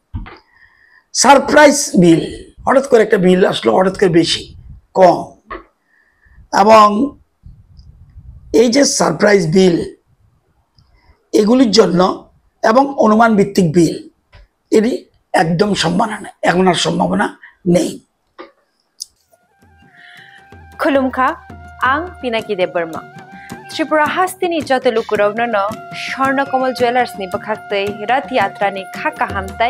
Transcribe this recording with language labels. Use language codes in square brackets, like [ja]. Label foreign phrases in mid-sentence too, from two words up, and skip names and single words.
[en] surprise bill, [bn] হঠাৎ করে একটা বিল আসলো, হঠাৎ করে বেশি কম, এবং এই যে [en] surprise bill [bn] এগুলির জন্য এবং অনুমান ভিত্তিক বিল এরই একদম সম্ভাবনা এখন আর সম্ভাবনা নেই। [trp] खुलुमखा आं पिनाकि देब बर्मा त्रिपुरा हास्तिनि जतलुकुरावनो स्वर्णकमल ज्वेलर्स नि बखाक्तै रथ यात्रा नि खाका हामताय